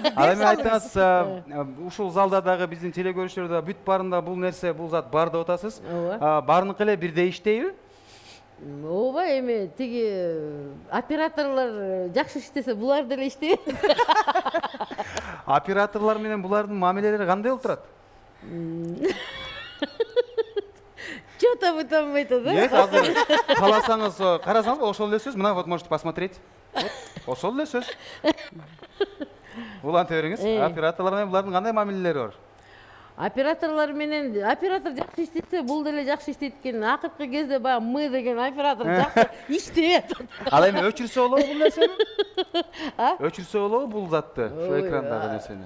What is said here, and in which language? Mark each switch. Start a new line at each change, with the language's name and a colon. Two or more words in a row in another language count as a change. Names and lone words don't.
Kyrgyz: Ал эми айтыңыз, ушул залда дагы биздин телекөрүүчүлөрдө бүт баарында бул нерсе, бул зат бар деп атасыз. Баарыныкы эле бирдей иштейби? Ооба, эми тиги операторлор жакшы иштесе, булар деле иштейт. Операторлор менен булардын мамилелери кандай болуп турат?
Russian: Чё-то вы там это, да?
Kyrgyz: Азыр кааласаңыз, карасаңыз, ошол эле сөз.
Russian: Мына вот можете посмотреть.
Kyrgyz: Ошол эле сөз. Улантып бериңиз. Операторлор менен булардын кандай мамилелери бар? Операторлор менен оператор жакшы иштесе, бул деле жакшы иштейт экен. Акыркы кезде баягы мы деген оператор жакшы иштеп атат. Ал эми өчүрсө болобу бул нерсени? Өчүрсө болобу бул затты, ушул экрандагы нерсени?